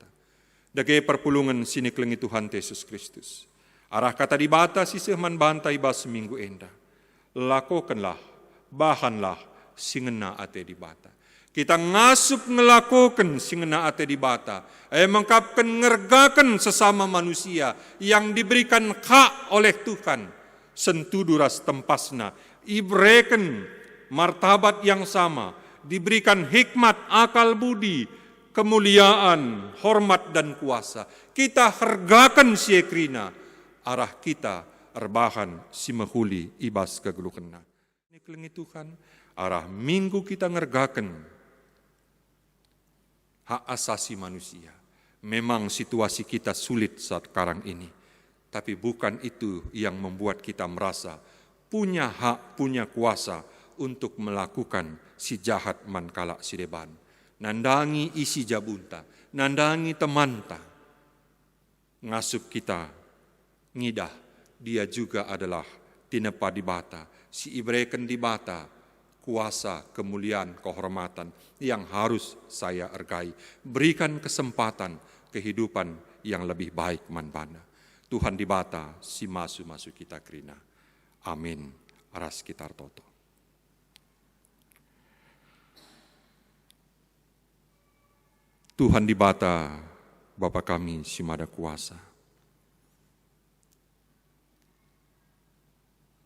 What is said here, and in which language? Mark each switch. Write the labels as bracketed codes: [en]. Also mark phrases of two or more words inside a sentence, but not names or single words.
[btx] Dage perpulungan sini kelengi Tuhan Yesus Kristus. Arah kata di bata sisih man banta ibas seminggu enda. Lakokanlah, bahanlah singena ate di bata. Kita ngasup ngelakokan singena ate di bata. Mengkapkan ngergakan [id] sesama manusia yang diberikan hak oleh Tuhan. [btx] Sentudu ras tempasna, ibreken [id] martabat yang sama, diberikan hikmat, akal budi, kemuliaan, hormat dan kuasa. [btx] Kita hargakan si ekrina, arah kita erbahan si mehuli ibas kegeluhena. Ini kelengi Tuhan, arah minggu kita ngergakan [id] hak asasi manusia. Memang situasi kita sulit saat sekarang ini. Tapi bukan itu yang membuat kita merasa punya hak, punya kuasa untuk melakukan [btx] si jahat mankala si deban. Nandangi isi jabunta, nandangi temanta. Ngasup kita, ngidah, [id] dia juga adalah [btx] tinepa di bata. Si ibreken di bata, [id] kuasa, kemuliaan, kehormatan yang harus saya ergai. Berikan kesempatan kehidupan yang lebih baik manbana. [btx] Tuhan di bata, si masu-masu kita krina. Amin. Aras kitar toto. Tuhan di bata, Bapa kami si mada kuasa.